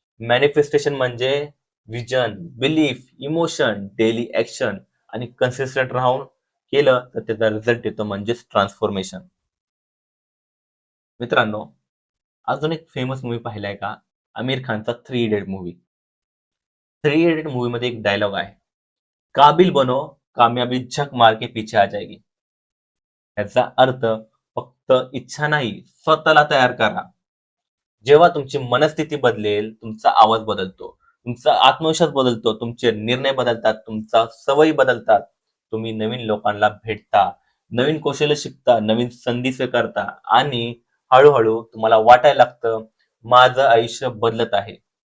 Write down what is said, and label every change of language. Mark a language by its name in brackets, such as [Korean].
[Marathi] Manifestation म्हणजे vision, belief, emotion, daily action आणि consistent राहून केलं तर त्याचा रिझल्ट येतो म्हणजेच ट्रान्सफॉर्मेशन. मित्रांनो, अजून एक फेमस मूव्ही पाहिलाय का? आमिर खानचा three idiot movie. Three idiot मूव्हीमध्ये एक डायलॉग आहे. [Hindi] काबिल बनो, कामयाबी झक मार के पीछे आ जाएगी. [Marathi] याचा अर्थ फक्त इच्छा नाही, स्वतःला तयार करा. जेव्हा तुमची मनस्थिती बदलेल, तुमचा आवाज बदलतो, तुमचा आत्मविश्वास बदलतो, तुमचे निर्णय बदलतात, तुमचा सवयी बदलतात. तुम्ही नवीन लोकांना भेटता, नवीन कौशल्य शिकता, नवीन संधी स्वीकारता आणि हळूहळू तुम्हाला वाटायला लागतं, माझं आयुष्य बदलत आहे.